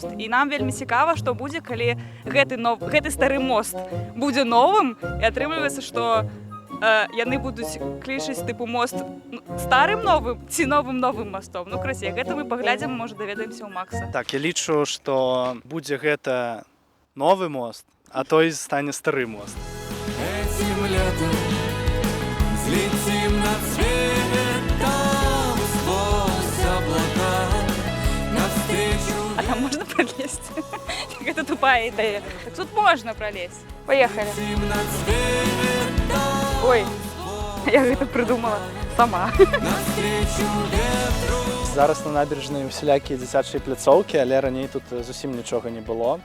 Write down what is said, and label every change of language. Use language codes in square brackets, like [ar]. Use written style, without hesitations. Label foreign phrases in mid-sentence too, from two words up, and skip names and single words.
[be] І нам вельмі цікава, што будзе, калі гэты стары мост будзе новым, і атрымліваецца, што яны будуць клічыць тыпу мост старым новым ці новым мастом. Ну, красі, гэта мы паглядзім, можа, даведаемся ў Макса. Так, я лічу, што будзе гэта новы мост, а той стане стары мост. [ru] Этим летом взлетим над светом сквозь облака навстречу. [be] А там можна пролезть? Гэта тупая ідэя. Так тут можна пролезть. Поехали. Ой, я гэта придумала сама. Зараз на набережнай усялякія дзіцячыя пляцоўкі, але раней тут зусім нічога не было.